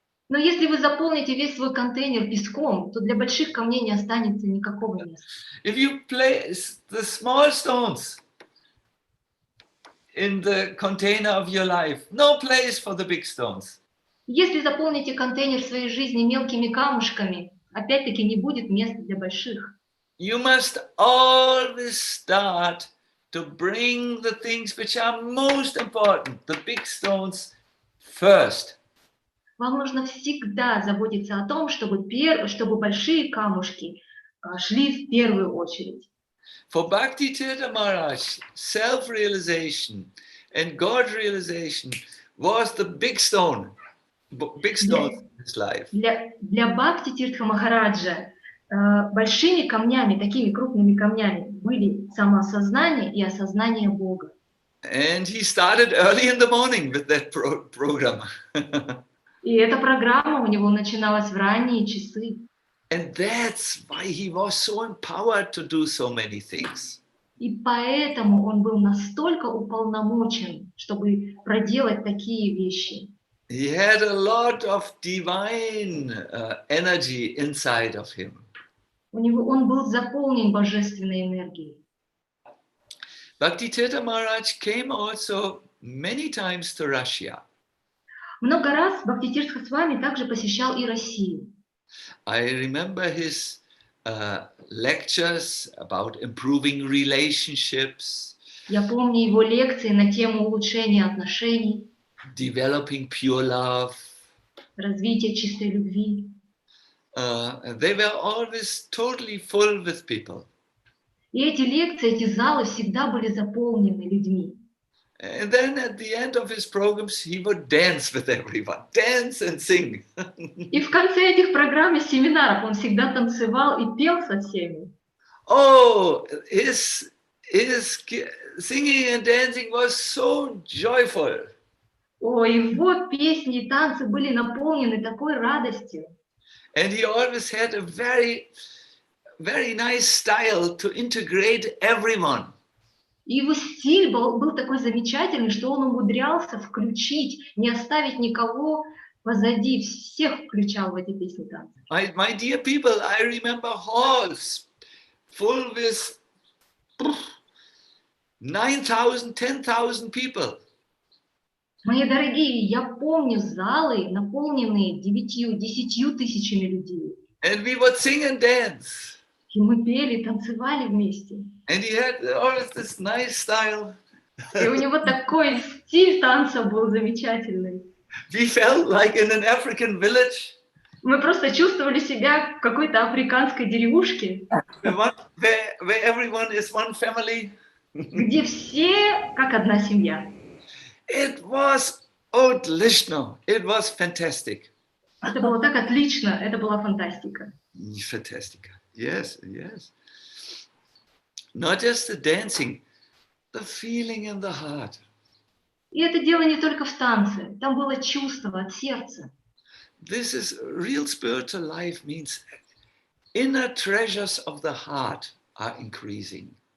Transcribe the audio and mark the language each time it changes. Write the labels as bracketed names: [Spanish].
[Russian] Но если вы заполните весь свой контейнер песком, то для больших камней не останется никакого места. [English] If you place the small stones in the container of your life, no place for the big stones. [Russian] Если заполните контейнер своей жизни мелкими камушками, опять-таки не будет места для больших. [English] You must always start to bring the things which are most important, the big stones, first. [Russian] Вам нужно всегда заботиться о том, чтобы большие камушки шли в первую очередь. [English] For Bhakti Tirtha Maharaj, self-realization and God realization was the big stone in his life. [Russian] Для Бхакти Тиртха Махараджа большими камнями, такими крупными камнями, были самоосознание и осознание Бога. [English] And he started early in the morning with that program. [Russian] И эта программа у него начиналась в ранние часы. [English] And that's why he was so empowered to do so many things. [Russian] И поэтому он был настолько уполномочен, чтобы проделать такие вещи. [English] He had a lot of divine energy inside of him. [Russian] Он был заполнен божественной энергией. [English] Bhakti Maharaj came also many times to Russia. [Russian] Много раз Бхактитиртха Свами также посещал и Россию. [English] I remember his lectures about improving relationships, [Russian] Я помню его лекции на тему улучшения отношений, [English] developing pure love. [Russian] развития чистой любви. [English] They were always totally full with people. [Russian] И эти лекции, эти залы всегда были заполнены людьми. [English] And then at the end of his programs, he would dance with everyone, dance and sing. [Russian] И в конце этих программ и семинаров он всегда танцевал и пел со всеми. [English] Oh, his singing and dancing was so joyful. [Russian] О, его песни и танцы были наполнены такой радостью. [English] And he always had a very, very nice style to integrate everyone. [Russian] И его стиль был такой замечательный, что он умудрялся включить, не оставить никого позади, всех включал в эти песни танцы. [English] My dear people, I remember halls full with 9,000, 10,000 people. [Russian] Мои дорогие, я помню залы, наполненные 9-10 тысячами людей. [English] And we would sing and dance. [Russian] И мы пели, танцевали вместе. [English] And he had always this nice style. [Russian] И у него такой стиль танца был замечательный. [English] We felt like in an African village. [Russian] Мы просто чувствовали себя в какой-то африканской деревушке, [English] Where everyone is one family. [Russian] где все как одна семья. [English] It was [Russian] отлично. [English] It was fantastic. [Russian] Это было так отлично, это была фантастика. [English] Fantastic. Yes, yes. Not just the dancing, the feeling in the heart. [Russian] И это дело не только в танце, там было чувство от сердца. [English] This is real spiritual life means inner treasures of the heart are increasing.